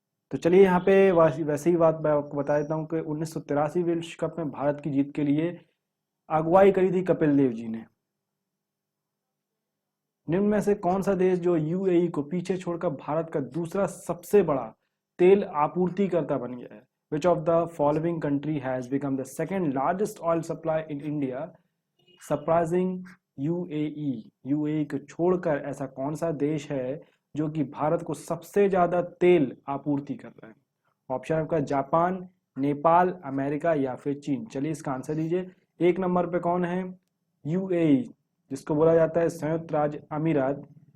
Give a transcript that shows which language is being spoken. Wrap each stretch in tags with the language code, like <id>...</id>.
<hi>तो चलिए यहाँ पे वैसे ही बात मैं आपको बता देता हूँ कि 1983 विश्व कप में भारत की जीत के लिए अगुवाई करी थी कपिल देव जी ने। निम्न में से कौन सा देश जो यूएई को पीछे छोड़कर भारत का दूसरा सबसे बड़ा तेल आपूर्तिकर्ता बन गया है?</hi> <en>Which of the following country has become the second largest oil supply in India, surprising UAE?</en> <hi>UAE को छोड़कर ऐसा कौन सा देश है जो कि भारत को सबसे ज्यादा तेल आपूर्ति कर रहा है? ऑप्शन आपका जापान, नेपाल, अमेरिका या फिर चीन। चलिए इसका आंसर दीजिए। एक नंबर पे कौन है? यूएई, जिसको बोला जाता है संयुक्त राज्य अमीरात।</hi>